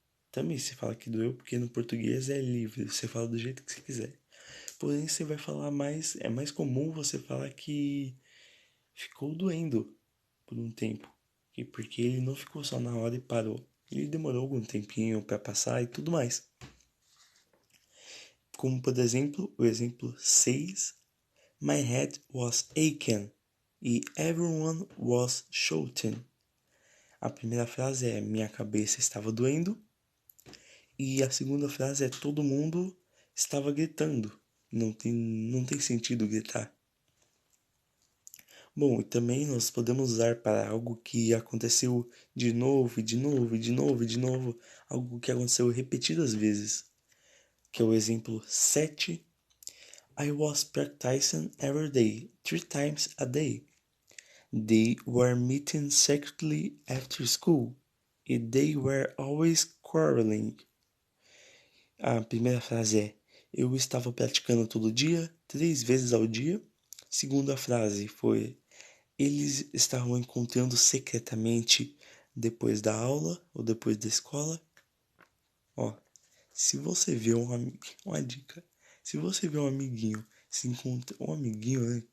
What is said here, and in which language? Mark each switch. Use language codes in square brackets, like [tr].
[pt] Também você fala que doeu porque no português é livre, você fala do jeito que você quiser. Porém, você vai falar mais, é mais comum você falar que ficou doendo por um tempo. Porque ele não ficou só na hora e parou. Ele demorou algum tempinho para passar e tudo mais. Como por exemplo, o exemplo 6, [en] My head was aching [pt] e [en] everyone was shouting. [pt] A primeira frase é minha cabeça estava doendo e a segunda frase é todo mundo estava gritando. Não tem sentido gritar. Bom, e também nós podemos usar para algo que aconteceu de novo, e de novo, e de novo, e de novo, algo que aconteceu repetidas vezes, que é o exemplo 7. [en] I was practicing every day, 3 times a day. They were meeting secretly after school, and they were always quarreling. [pt] A primeira frase é eu estava praticando todo dia, 3 vezes ao dia. Segunda frase foi eles estavam encontrando secretamente depois da aula ou depois da escola. Ó, se você vê um amigo, uma dica, se você vê um amiguinho se encontra, um amiguinho, né?